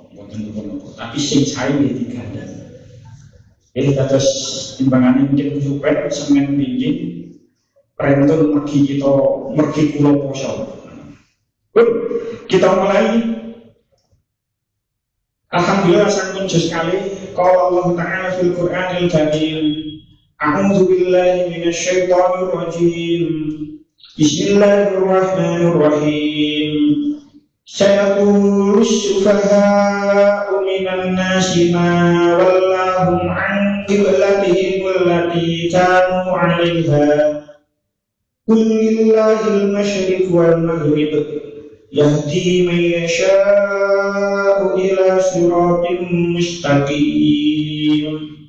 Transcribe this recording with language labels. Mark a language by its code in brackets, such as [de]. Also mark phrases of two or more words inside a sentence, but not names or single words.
[jv] Tapi sing sae nggih digandeng. Terus timbangane mungkin supaya Senin binjing prentun mergi kula poso. [id] Kita mulai. [jv] Alhamdulillah sampun juz kali. [ar] قال الله تعالى في القرآن الكريم. أعوذ بالله من الشيطان الرجيم. Bismillahirrahmanirrahim. سيقول السفهاء من الناس ما ولاهم عن قبلتهم التي كانوا عليها. قل لله المشرق والمغرب يهدي من يشاء إلى صراط مستقيم.